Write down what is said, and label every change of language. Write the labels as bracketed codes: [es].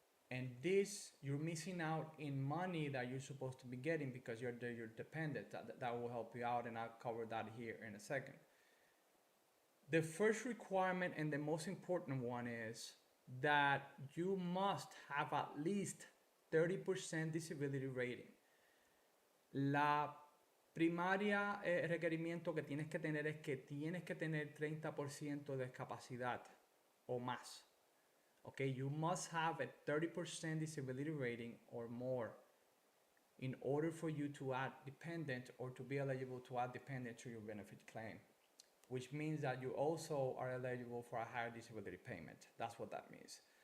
[en] And this, you're missing out in money that you're supposed to be getting because you're dependent. That will help you out, and I'll cover that here in a second. The first requirement and the most important one is that you must have at least 30% disability rating. [es] La primaria requerimiento que tienes que tener es que tienes que tener 30% de discapacidad o más. [en] Okay, you must have a 30% disability rating or more in order for you to add dependent or to be eligible to add dependent to your benefit claim, which means that you also are eligible for a higher disability payment. That's what that means.